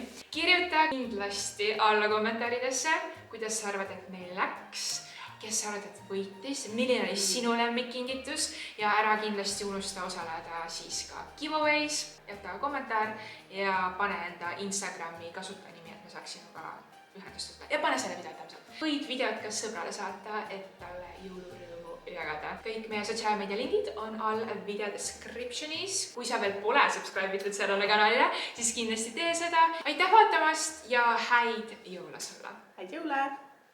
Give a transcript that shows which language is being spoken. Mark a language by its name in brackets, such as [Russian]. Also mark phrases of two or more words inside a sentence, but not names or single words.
[Estonian] Kirjuta kindlasti alla kommentaaridesse, kuidas sa arvad, et meil läks, kes sa arvad, et võitis, milline oli sinu lemmikkingitus ja ära kindlasti unusta osaleda siis ka giveaways, jätta kommentaar ja pane enda Instagrami kasutajanimi, et me saaksime ka ühendust võtta ja pane selle video [English] thumbs up. [Estonian] Võid videot ka sõbrale saata, et talle jõulurõõmu ja jagada. Kõik meie sotsiaalmeedia lingid on all video descriptionis. Kui sa veel pole subscribe itud sellele kanalile, siis kindlasti tee seda. Aitäh vaatamast ja häid jõule sulle! Häid jõule!